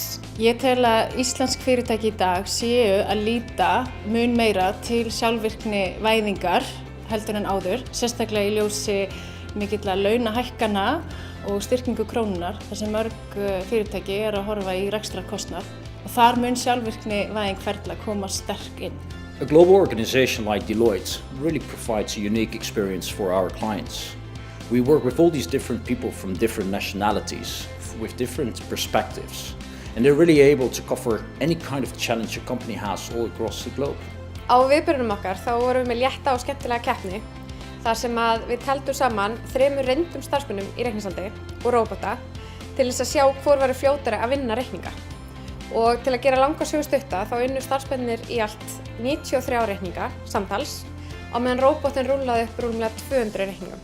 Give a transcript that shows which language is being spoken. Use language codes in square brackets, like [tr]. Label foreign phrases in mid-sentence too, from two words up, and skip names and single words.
[is] Ég tel að íslensk fyrirtæki í dag séu að líta mun meira til sjálfvirknivæðingar heldur en áður, sérstaklega í ljósi mikilla launahækkana og styrkingu krónunnar, þar sem mörg fyrirtæki eru að horfa í rekstrarkostnað og þar mun sjálfvirknivæðing ferla koma sterk inn. [en] A global organization like Deloitte really provides a unique experience for our clients. We work with all these different people from different nationalities, with different perspectives, and they're really able to cover any kind of challenge a company has all across the globe. [is] Á viðburðinum okkar þá vorum við með létta og skemmtilega keppni þar sem að við taldum saman 3 reyndum starfsmönnum í reikningshaldi og róbota til þess að sjá hvor væri fljótari að vinna reikninga. Og til að gera langa sögu stutta þá unnu starfsmennirnir í allt 93 reikninga samtals á meðan róbotinn rúllaði upp rúmlega 200 reikningum.